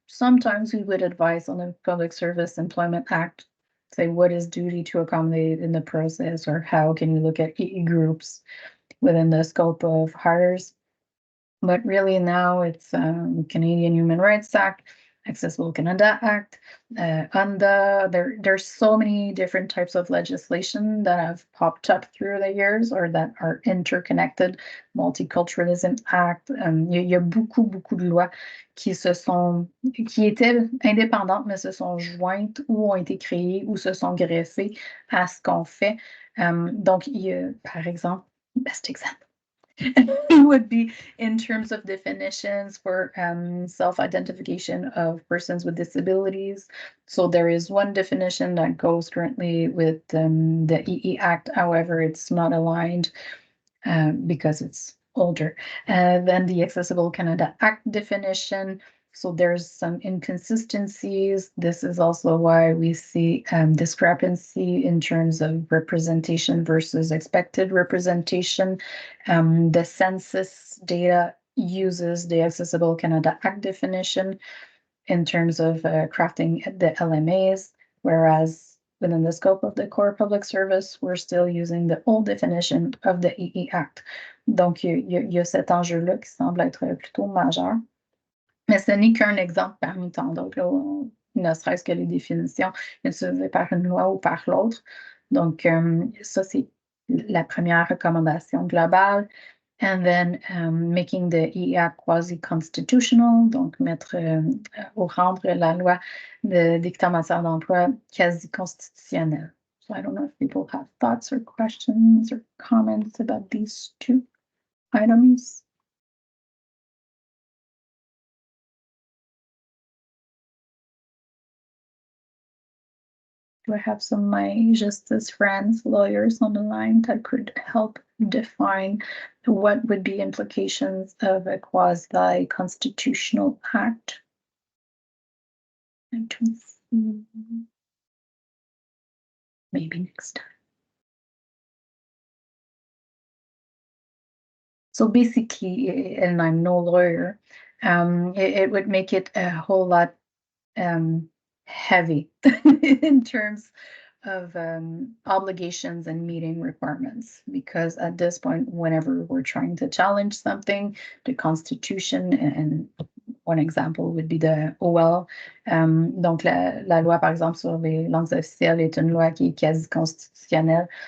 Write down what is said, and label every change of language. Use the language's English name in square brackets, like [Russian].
[English] Sometimes we would advise on the Public Service Employment Act, say what is duty to accommodate in the process, or how can you look at EE groups within the scope of hires. But really now it's Canadian Human Rights Act, Accessible Canada Act, there's so many different types of legislation that have popped up through the years or that are interconnected. [French] Multiculturalism Act, il y a beaucoup de lois qui étaient indépendantes mais se sont jointes ou ont été créées ou se sont greffées à ce qu'on fait. Donc, il y a, par exemple, [English] best example, It would be in terms of definitions for self-identification of persons with disabilities. So there is one definition that goes currently with the EE Act. However, it's not aligned because it's older. Then the Accessible Canada Act definition. So there's some inconsistencies. This is also why we see discrepancy in terms of representation versus expected representation. The census data uses the Accessible Canada Act definition in terms of crafting the LMAs, whereas within the scope of the core public service, we're still using the old definition of the EE Act. [French] Donc, il y a cet enjeu-là qui semble être plutôt majeur. Mais ce n'est qu'un exemple parmi tant d'autres, ne serait-ce que les définitions utilisées par une loi ou par l'autre. Donc, ça, c'est la première recommandation globale. [English] And then making the EA quasi-constitutional, [French] donc mettre ou rendre la loi de dictat en matière d'emploi quasi-constitutionnelle. [English] So I don't know if people have thoughts or questions or comments about these two items. Do I have some of my justice friends, lawyers on the line that could help define what would be implications of a quasi-constitutional act? I don't see. Maybe next time. So basically, and I'm no lawyer, it would make it a whole lot heavy in terms of obligations and meeting requirements, because at this point, whenever we're trying to challenge something, the Constitution, and one example would be the OL. [French] Donc, la loi, par exemple, sur les langues officielles est une loi qui est quasi constitutionnelle.